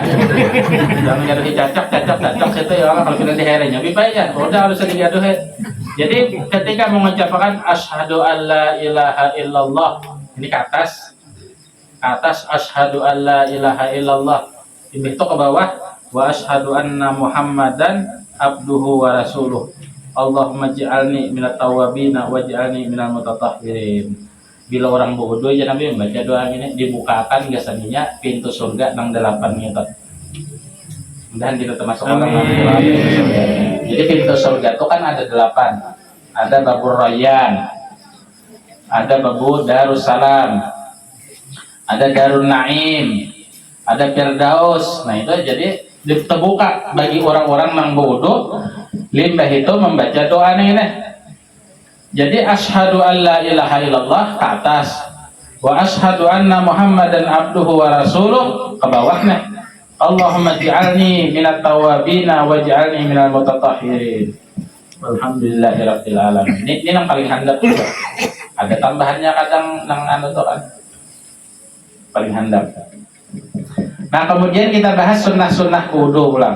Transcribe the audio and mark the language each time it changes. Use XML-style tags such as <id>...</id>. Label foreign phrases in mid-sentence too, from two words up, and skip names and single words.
<bjn>Jangan jadi cacak itu ya kalau kita di herenya, bipa aja. Udah harus digaduh. Jadi ketika mengucapkan</bjn> <ar>أشهد أن لا إله إلا الله,</ar> <bjn>ini ke atas</bjn> <ar>أشهد أن لا إله إلا الله.</ar> <bjn>Ini itu ke bawah</bjn> <ar>وأشهد أن محمدا عبده ورسوله. اللهم اجعلني من التوابين واجعلني من المتطهرين.</ar> <bjn>Bila orang berwudu ya Nabi membaca doa ini dibukakan biasanya pintu surga nang 8 gitu. Mudahan kita termasuk orang surga. Jadi pintu surga itu kan ada 8. Ada Babur Rayyan, ada Babu Darussalam, ada Darun Naim, ada Firdaus. Nah itu jadi terbuka bagi orang-orang yang berwudu. Limbah itu membaca doa ini.</bjn> <ar>Jadi أشهد أن لا إله إلا الله</ar> <bjn>ke atas,</bjn> <ar>وأشهد أن محمدا عبده ورسوله</ar> <bjn>ke bawahnya.</bjn> <ar>اللهم اجعلني من التوابين واجعلني من المتطهرين. الحمد لله رب العالمين.</ar> <bjn>Ini yang paling handap juga. Ada tambahannya kadang nang anu tuh kan. Paling handap. Nah, kemudian kita bahas sunnah-sunnah wudu ulang.</bjn>